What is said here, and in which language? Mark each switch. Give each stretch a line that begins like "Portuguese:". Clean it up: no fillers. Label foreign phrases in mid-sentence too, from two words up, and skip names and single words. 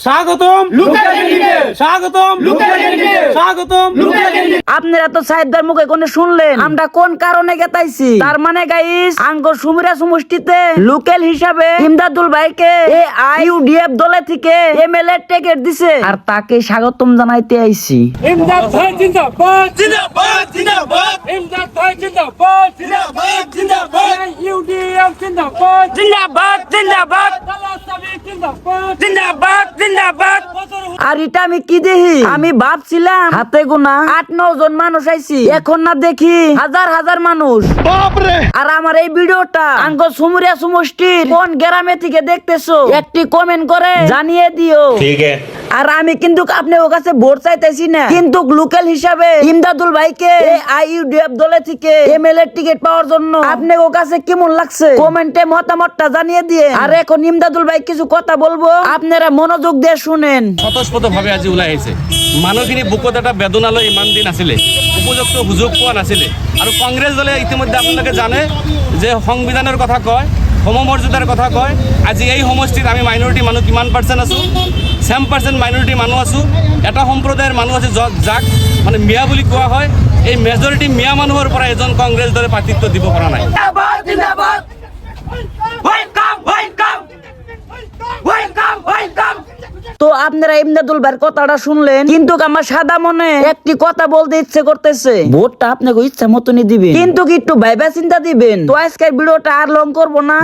Bangla: স্বাগতম
English: local candidate,
Bangla: স্বাগতম
English: local candidate,
Bangla: স্বাগতম
English: local candidate.
Bangla: আপনারা তো সাইদদার মুখে কোনে শুনলেন আমরা কোন কারণে গেতাইছি। তার মানে গাইস, আঙ্গর সুমিরা সমষ্টিতে লোকাল হিসাবে ইমদাদুল ভাইকে AIUDF দলে থেকে MLA টিকেট দিছে। আর তাকে স্বাগতম জানাইতে আইছি। ইমদাদ ভাই
Hindi: जिंदाबाद जिंदाबाद जिंदाबाद,
Bangla: ইমদাদ ভাই
Hindi: जिंदाबाद जिंदाबाद जिंदाबाद,
Bangla: AIUDF
Hindi: जिंदाबाद जिंदाबाद जिंदाबाद,
Bangla: তালাসাবি
Hindi: जिंदाबाद जिंदाबाद जिंदाबाद।
Bangla: আর এটা আমি কি দেখি, আমি ভাবছিলাম হাতে গোনা 8-9 জন মানুষ আইছি, এখন না দেখি হাজার হাজার মানুষ। আর আমার এই ভিডিওটা আঙ্গ সুমুরিয়া সমষ্টির কোন গ্রামে থেকে দেখতেছো একটি কমেন্ট করে জানিয়ে দিও। ঠিক আছে। আর আমি কিন্তু আপনার কাছে ভোট চাইতেছি না, কিন্তু লোকাল হিসাবে ইমদাদুল ভাইকে AIUDF দলে থেকে MLA টিকিট পাওয়ার জন্য আপনার কাছে কেমন লাগছে কমেন্টে মতামতটা জানিয়ে দিয়ে। আর এখন ইমদাদুল ভাই কিছু কথা বলবো, আপনারা মনোযোগ দিয়ে শুনেন।
Assamese: স্বতঃস্ফূর্তভাৱে আজি ওলাই আহিছে। মানুহখিনি বুকত এটা বেদনালৈ ইমান দিন আছিলে, উপযুক্ত সুযোগ পোৱা নাছিলে। আৰু কংগ্ৰেছ দলে ইতিমধ্যে আপোনালোকে জানে যে সংবিধানৰ কথা কয়, সমমৰ্যাদাৰ কথা কয়। আজি এই সমষ্টিত আমি মাইনৰিটি মানুহ কিমান পাৰ্চেণ্ট আছোঁ? 7% মাইনৰিটি মানুহ আছোঁ। এটা সম্প্ৰদায়ৰ মানুহ আছে যাক মানে মিয়া বুলি কোৱা হয়। এই মেজৰিটি মিয়া মানুহৰ পৰা এজন কংগ্ৰেছ দলে প্ৰাৰ্থিত্ব দিব পৰা নাই।
Bangla: তো আপনারা ইমদাদুল ভাইয়ের কথাটা শুনলেন, কিন্তু আমার সাদা মনে একটি কথা বলতে ইচ্ছে করতেছে। ভোটটা আপনাকে ইচ্ছা মতনই দিবেন, কিন্তু একটু ভাইবা চিন্তা দিবেন। তো আজকের ভিডিওটা আর লং করবো না।